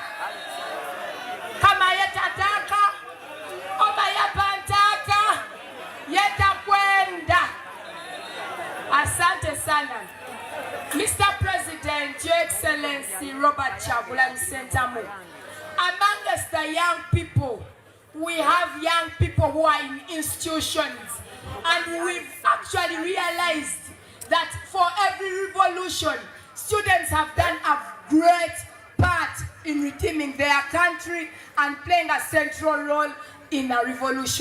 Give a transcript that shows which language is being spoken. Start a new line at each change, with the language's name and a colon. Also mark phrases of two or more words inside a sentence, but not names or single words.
Swahili: Kama yetataka, oba yapantaka, yetakwenda. Asante sana.
English: Mr. President, Your Excellency Robert Kyagulanyi Ssentamu, amongst the young people, we have young people who are in institutions, and we've actually realized that for every revolution, students have done a great part in redeeming their country and playing a central role in a revolution.